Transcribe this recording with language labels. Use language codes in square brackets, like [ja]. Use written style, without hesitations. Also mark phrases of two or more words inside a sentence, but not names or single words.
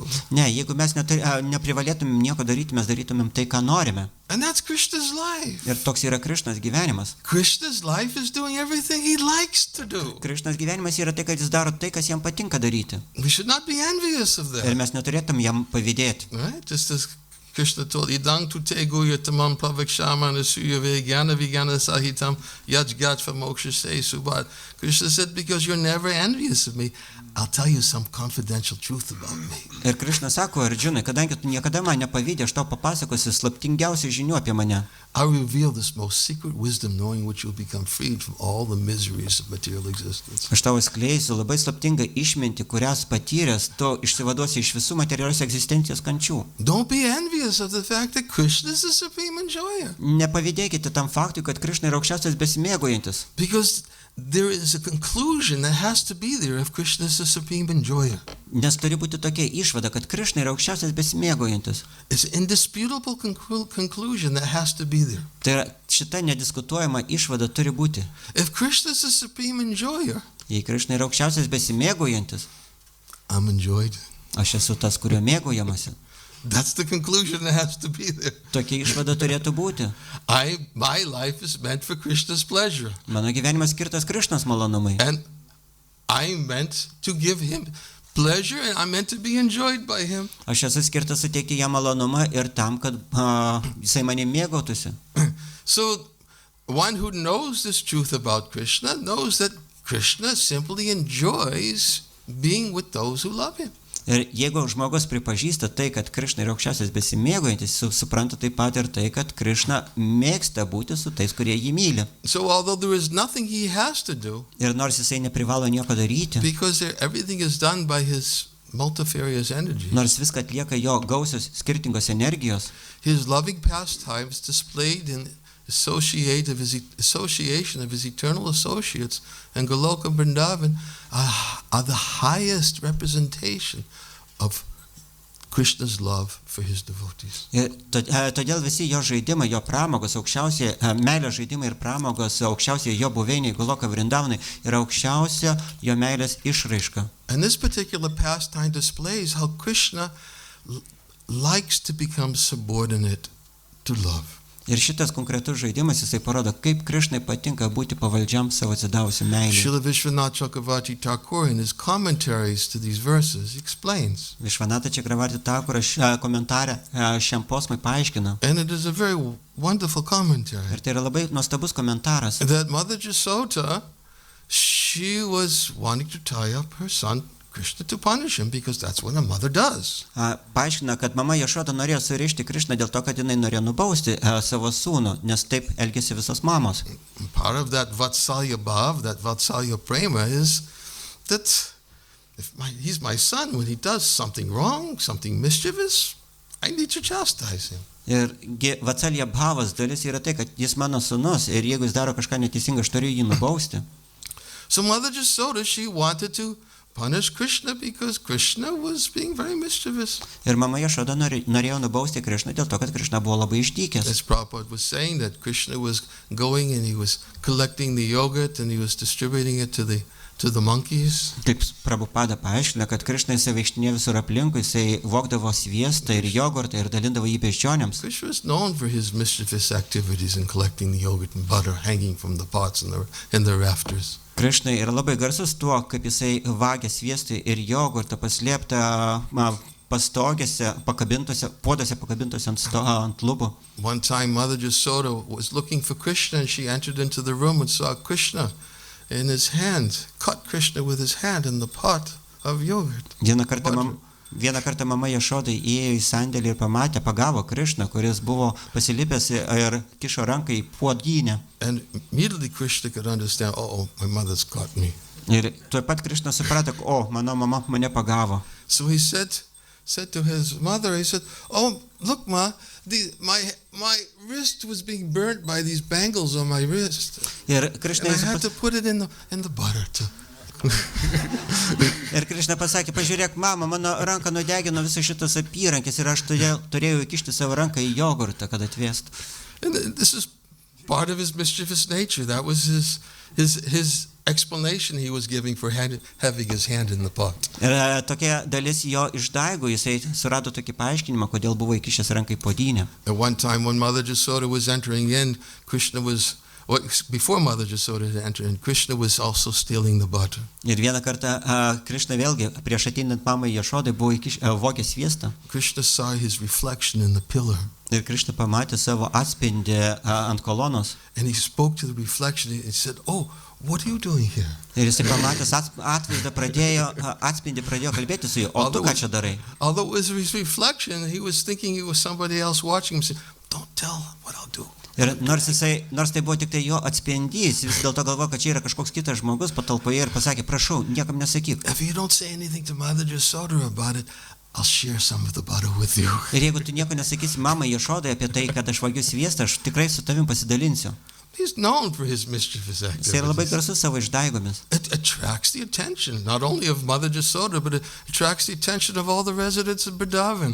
[lt] Ne, jeigu mes neprivalėtumėm nieko daryti, mes darytumėm tai, ką norime. [en] And that's Krishna's life. [lt] Ir toks yra Krišnos gyvenimas. [en] Krishna's life is doing everything he likes to do. [lt] Krišnos gyvenimas yra tai, kad jis daro tai, kas jam patinka daryti. [en] We should not be envious of that. [lt] Ir mes neturėtum jam pavydėti. [en] Right? Just as Krishna told Idang tu te guya tamam pavak shamana suya vegana vigana sahitam yajgat for moksha se subhat. Krishna said, because you're never envious of me, I'll tell you some confidential truth about me. [lt] Ir Krišna sako Arjunai, kadangi tu niekada man nepavydė, aš tau papasakosiu slaptingiausių žinių apie mane. [en] I reveal this most secret wisdom, knowing which you'll become freed from all the miseries of material existence. [lt] Aš tau skleisiu labai slaptingą išmintį, kurias patyręs, tu išsivaduosi iš visų materialios egzistencijos kančių. [en] Don't be envious of the fact that Krishna is the supreme enjoyer. [lt] Nepavydėkite tam faktui, kad Krišna yra aukščiausias besimėgaujantis. [en] Because there is a conclusion that has to be there if Krishna is the supreme enjoyer. [lt] Nes turi būti tokia išvada, kad Krišna yra aukščiausias besimėgaujantis. [en] It's an indisputable conclusion that has to be there. [lt] Tai yra, šita nediskutuojama išvada turi būti. [en] If Krishna is the supreme enjoyer, [lt] Jei Krišna yra aukščiausias besimėgaujantis, [en] I'm enjoyed. [lt] aš esu tas, kurio mėgaujamasi. [en] That's the conclusion that has to be there. [lt] Tokia išvada turėtų būti. [en] My life is meant for Krishna's pleasure. [lt] Mano gyvenimas skirtas Krišnos malonumai. [en] And I'm meant to give him pleasure, and I'm meant to be enjoyed by him. [lt] Aš esu skirtas suteikti jam malonumą ir tam, kad jisai mane mėgautųsi. [en] So one who knows this truth about Krishna knows that Krishna simply enjoys being with those who love him. [lt] Ir jeigu žmogus pripažįsta tai, kad Krišna yra aukščiausias besimėgaujantis, supranta taip pat ir tai, kad Krišna mėgsta būti su tais, kurie jį myli. [en] So although there is nothing he has to do, [lt] Ir nors jisai neprivalo nieko daryti, [en] because everything is done by his multifarious energy, [lt] nors viską atlieka jo gausios skirtingos energijos, [en] his loving pastimes displayed in association of his eternal associates and Goloka Vrindavan are the highest representation of Krishna's love for his devotees. [lt] Ir todėl visi jo žaidimai, jo pramogos, aukščiausiai meilės žaidimai ir pramogos, aukščiausiai jo buveiniai Goloka Vrindavanai yra aukščiausia jo meilės išraiška. [en] And this particular pastime displays how Krishna likes to become subordinate to love. [lt] Ir šitas konkretus žaidimas, jisai parodo, kaip Krišnai patinka būti pavaldžiam savo atsidavusiu meilį. [en] Srila Vishwanath Chakravarti Thakur in his commentaries to these verses explains. [lt] Vishwanatha Chakravarti Thakuras komentarę šiam posmui paaiškina. [en] And it is a very wonderful commentary. [lt] Ir tai yra labai nuostabus komentaras. [en] That Mother Jasoda, she was wanting to tie up her son Krishna to punish him because that's what a mother does. [lt] Paaiškina, kad mama Jašoda norėjo surišti Krišną dėl to, kad jinai norėjo nubausti savo sūnų, nes taip elgėsi visos mamos. [en] Part of that Vatsalya Bhav, that Vatsalya Prema is that he's my son, when he does something wrong, something mischievous, I need to chastise him. [lt] Ir Vatsalya Bhavas dalis yra tai, kad jis mano sūnus ir jeigu jis daro kažką neteisingo, aš turiu jį nubausti. [en] So Mother Jasoda, she wanted to punish Krishna because Krishna was being very mischievous. [lt] Ir mama Jašoda norėjo nubausti Krišną dėl to, kad Krišna buvo labai išdykęs. [en] As Prabhupada was saying, that Krishna was going and he was collecting the yogurt and he was distributing it to the monkeys. [lt] Kaip Prabhupada paaiškina, kad Krišna jisai vaikštinėjo visur aplinkui, jisai vogdavo sviestą ir jogurtą ir dalindavo jį beždžionėms. [en] Krishna was known for his mischievous activities in collecting the yogurt and butter hanging from the pots and the rafters. [lt] Krišnai yra labai garsus tuo, kaip jisai vagia sviestą ir jogurtą paslėptą pastogėse, puodose pakabintose ant lubų. [en] One time Mother Jasoda was looking for Krishna and she entered into the room and saw Krishna in his hand, cut Krishna with his hand in the pot of yogurt. [lt] Vieną kartą mama Jašoda įėjo į sandėlį ir pagavo Krišną, kuris buvo pasilipęs ir kišo ranką į puodynę. [en] And immediately Krishna could understand, oh, my mother's caught me. [lt] Ir tuoj pat Krišna suprato, mano mama mane pagavo. [en] So he said to his mother, he said, oh, look, Ma, my wrist was being burnt by these bangles on my wrist. [lt] Ir [en] I had to put it in the butter too. [lt] Ir Krišna pasakė, pažiūrėk, mama, mano ranką nudegino visas šitas apyrankės ir aš turėjau įkišti savo ranką į jogurtą, kad atvėstų. [en] And this is part of his mischievous nature. That was his explanation he was giving for having his hand in the pot. [lt] Ir tokia dalis jo išdaigų, jisai surado tokį paaiškinimą, kodėl buvo įkišęs ranką į puodynę. [en] At one time when Mother Jasoda was entering in, Krishna was Well, before Mother Jasoda had entered, and Krishna was also stealing the butter. [lt] Ir vieną kartą Krišna vėlgi prieš ateinant mamai Jašodai buvo vogęs sviestą. [en] Krishna saw his reflection in the pillar. [lt] Ir Krišna pamatė savo atspindį ant kolonos. [en] And he spoke to the reflection and said, "Oh, what are you doing here?" [lt] Ir jisai pamatęs atvaizdą atspindį pradėjo kalbėti su juo. O tu ką čia darai? [en] Although it was his reflection, he was thinking it was somebody else watching him. Saying, "Don't tell what I'll do." [lt] Ir nors tai buvo tik tai jo atspindys, vis dėlto galvojo, kad čia yra kažkoks kitas žmogus patalpoje ir pasakė, prašau, niekam nesakyk. [en] If you don't say anything to Mother Jasoda about it, I'll share some of the butter with you. [lt] Ir jeigu tu nieko nesakysi mamai Jašodai apie tai, kad aš vagiu sviestą, aš tikrai su tavim pasidalinsiu. [en] He's known for his mischievous [lt] Jis yra labai [en] activities. [lt] garsus savo išdaigomis. [en] It attracts the attention, not only of Mother Jasoda, but it attracts the attention of all the residents of Vrindavan.